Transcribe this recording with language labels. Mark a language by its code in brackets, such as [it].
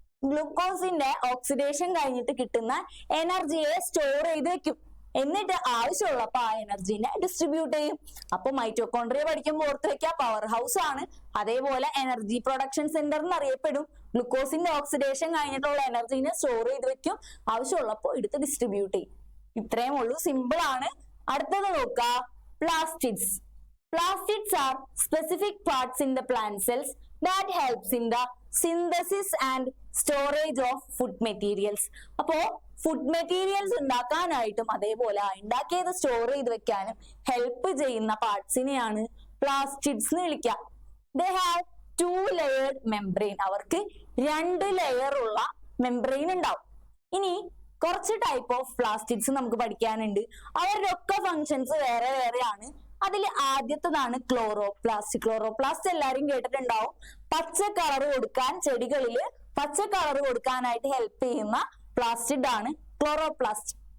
[ml] ഗ്ലൂക്കോസിന്റെ oxidation കഴിഞ്ഞിട്ട് കിട്ടുന്ന എനർജിയെ store ചെയ്ത് വെക്കും, എന്നിട്ട് ആവശ്യമുള്ളപ്പോ ആ എനർജിനെ ഡിസ്ട്രിബ്യൂട്ട് ചെയ്യും. അപ്പൊ മൈറ്റോകോൺട്രിയ പഠിക്കുമ്പോൾ ഓർത്ത് വെക്കുക, പവർ ഹൗസ് ആണ്, അതേപോലെ എനർജി പ്രൊഡക്ഷൻ സെന്റർ എന്നറിയപ്പെടും. ഗ്ലൂക്കോസിന്റെ ഓക്സിഡേഷൻ കഴിഞ്ഞിട്ടുള്ള എനർജിനെ സ്റ്റോർ ചെയ്ത് വെക്കും, ആവശ്യമുള്ളപ്പോ എടുത്ത് ഡിസ്ട്രിബ്യൂട്ട് ചെയ്യും. ഇത്രയും ഉള്ളൂ, സിമ്പിൾ ആണ്. അടുത്തത് നോക്ക, plastids. [en] Plastids are specific parts in the plant cells that helps in the synthesis and storage of food materials. [ml] അപ്പോ ഫുഡ് മെറ്റീരിയൽസ് ഉണ്ടാക്കാനായിട്ടും അതേപോലെ ഉണ്ടാക്കിയത് സ്റ്റോർ ചെയ്ത് വെക്കാനും ഹെൽപ്പ് ചെയ്യുന്ന പാർട്സിനെയാണ് പ്ലാസ്റ്റിഡ്സ് എന്ന് വിളിക്കുക. [en] They have 2 layered membrane. [ml] അവർക്ക് 2 ലെയർ ഉള്ള മെംബ്രെയിൻ ഉണ്ടാവും. ഇനി കുറച്ച് ടൈപ്പ് ഓഫ് പ്ലാസ്റ്റിഡ്സ് നമുക്ക് പഠിക്കാനുണ്ട്. അവരുടെ ഒക്കെ ഫങ്ഷൻസ് വേറെ വേറെയാണ്. അതിൽ ആദ്യത്തേതാണ് ക്ലോറോപ്ലാസ്റ്റ്. ക്ലോറോപ്ലാസ്റ്റ് എല്ലാരും കേട്ടിട്ടുണ്ടാവും. പച്ച കളർ കൊടുക്കാൻ, ചെടികളില് പച്ച കളർ കൊടുക്കാനായിട്ട് ഹെൽപ്പ് ചെയ്യുന്ന പ്ലാസ്റ്റിഡ് ആണ് ക്ലോറോപ്ലാസ്റ്റ്.